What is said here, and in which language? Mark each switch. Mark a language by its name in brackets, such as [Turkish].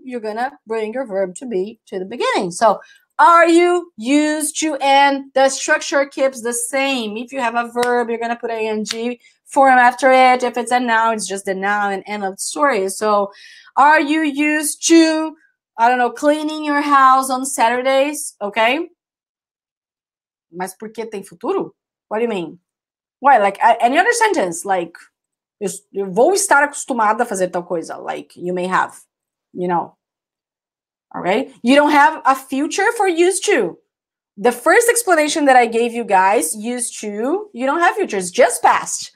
[English] You're going to bring your verb to be to the beginning. So are you used to, and the structure keeps the same. If you have a verb, you're going to put ing form after it. If it's a noun, it's just the noun and end of the story. So are you used to, I don't know, cleaning your house on Saturdays? Okay. [Portuguese] Mas por que tem futuro? [English] What do you mean? Why? Like any other sentence, like, [Portuguese] eu vou estar acostumada a fazer tal coisa. [English] Like, you may have, you know. All right. You don't have a future for used to. The first explanation that I gave you guys, used to, you don't have future. It's just past.